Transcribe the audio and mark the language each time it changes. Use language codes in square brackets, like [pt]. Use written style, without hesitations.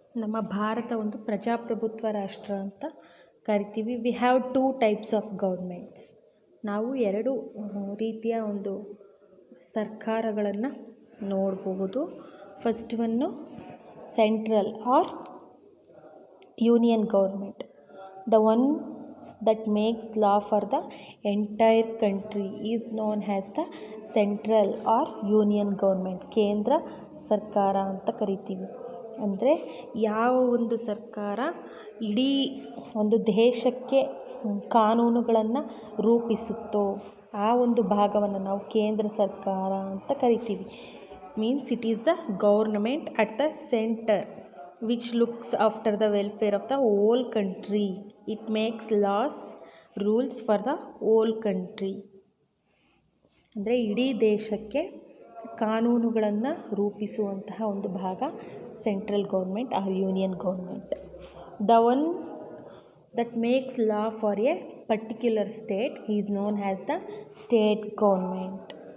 [kn] ನಮ್ಮ ಭಾರತ ಒಂದು ಪ್ರಜಾಪ್ರಭುತ್ವ ರಾಷ್ಟ್ರ ಅಂತ ಕರಿತೀವಿ. [en] We have 2 types of governments. [kn] ನಾವು 2 ರೀತಿಯ ಒಂದು ಸರ್ಕಾರಗಳನ್ನು ನೋಡಬಹುದು. [en] First one central or union government. The one that makes law for the entire country is known as the central or union government. [kn] ಕೇಂದ್ರ ಸರ್ಕಾರ ಅಂತ ಕರಿತೀವಿ. ಅಂದರೆ ಯಾವ ಒಂದು ಸರ್ಕಾರ ಇಡೀ ಒಂದು ದೇಶಕ್ಕೆ ಕಾನೂನುಗಳನ್ನು ರೂಪಿಸುತ್ತೋ ಆ ಒಂದು ಭಾಗವನ್ನು ನಾವು ಕೇಂದ್ರ ಸರ್ಕಾರ ಅಂತ ಕರಿತೀವಿ. [en] Means it is the government at the centre which looks after the welfare of the whole country. It makes laws, rules for the whole country. [kn] ಅಂದರೆ ಇಡೀ ದೇಶಕ್ಕೆ ಕಾನೂನುಗಳನ್ನು ರೂಪಿಸುವಂತಹ ಒಂದು ಭಾಗ central government or union government. [en] The one that makes law for a particular state is known as the state government.